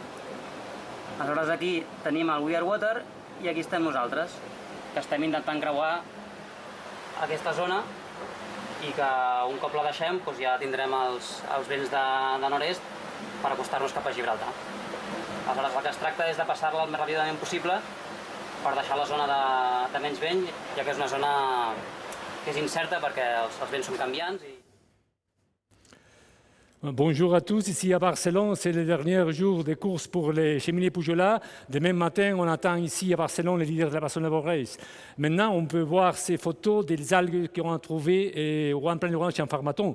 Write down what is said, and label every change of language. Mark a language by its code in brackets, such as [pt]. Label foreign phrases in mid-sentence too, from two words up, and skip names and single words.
[ca] Aleshores aquí tenim el We Are Water i aquí estem nosaltres, que estem intentant creuar aquesta zona i que un cop la deixem ja tindrem els vents de nord-est per acostar-nos cap a Gibraltar. Aleshores el que es tracta és de passar-la el més ràpidament possible per deixar la zona de menys vent, ja que és una zona que és incerta perquè els vents són canviants. [fr] Bonjour à tous, ici à Barcelone, c'est le dernier jour des courses pour les cheminées Pujolas. Demain matin, on attend ici à Barcelone les leaders de la Barcelona World Race. Maintenant, on peut voir ces photos des algues qu'on a trouvées au One Planet Ranch en Pharmaton.